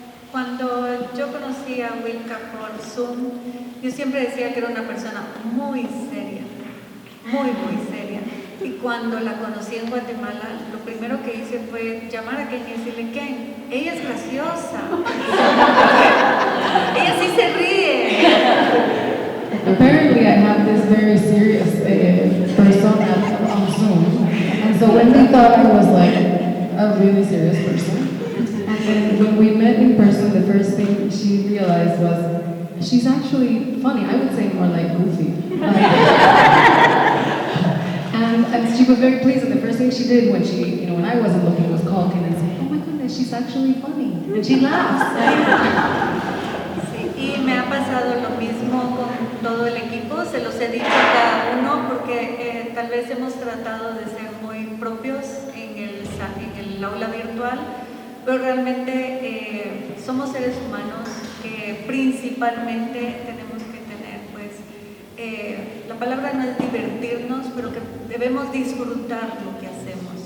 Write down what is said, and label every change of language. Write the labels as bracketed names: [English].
[Spanish] Cuando yo conocí a Wilka por Zoom, yo siempre decía que era una persona muy seria, muy seria. Y cuando la conocí en Guatemala, lo primero que hice fue llamar a Ken y decirle, Ken, ella es graciosa, ella sí se ríe. [English] Apparently I have this very serious persona on Zoom, and so Wendy thought I was like a really serious person. And then when we met in person, person, the first thing she realized was, she's actually funny. I would say more like goofy. And she was very pleased, and the first thing she did when she, when I wasn't looking, was call Ken and say, oh my goodness, she's actually funny. And she laughs. [Spanish] Sí, y me ha pasado lo mismo con todo el equipo, se los he dicho a cada uno porque tal vez hemos tratado de ser muy propios en el aula virtual, pero realmente somos seres humanos que principalmente tenemos que tener, pues, la palabra no es divertirnos, pero que debemos disfrutar lo que hacemos.